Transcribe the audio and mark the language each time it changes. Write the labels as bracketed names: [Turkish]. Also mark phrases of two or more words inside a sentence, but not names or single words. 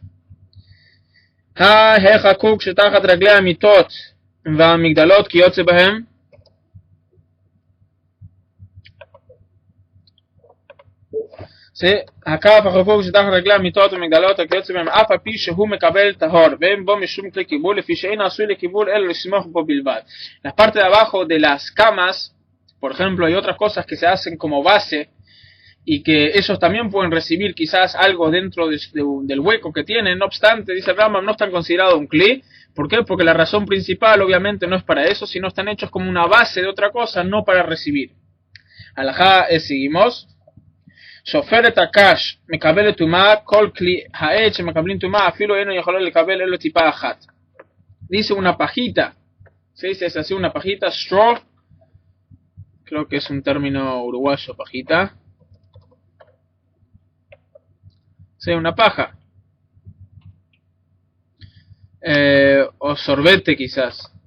[Hebrew] החקוק שתחת רגלי המיטות והמגדלות כי יוצא בהם הכף החקוק שתחת רגלי המיטות והמגדלות כי יוצא בהם אף על פי שהוא מקבל טהור ואין בו משום כלי קיבול לפי שאין עשוי לקיבול אלא לסמוך בו בלבד. [Spanish] La parte de abajo de las camas, por ejemplo, hay otras cosas que se hacen como base y que ellos también pueden recibir quizás algo dentro del hueco que tienen. No obstante, dice Rambam, no están considerados un kli. ¿Por qué? Porque la razón principal obviamente no es para eso, sino están hechos como una base de otra cosa, no para recibir. Alajá, seguimos. [Hebrew] שופרת הקש מקבל טומאה, כל כלי העץ שמקבלים טומאה אפילו אינו יכול לקבל אלו טיפה אחת. [Spanish] Dice una pajita, se dice es así, una pajita, straw, creo que es un término uruguayo, pajita. Sí, una paja. O sorbete quizás.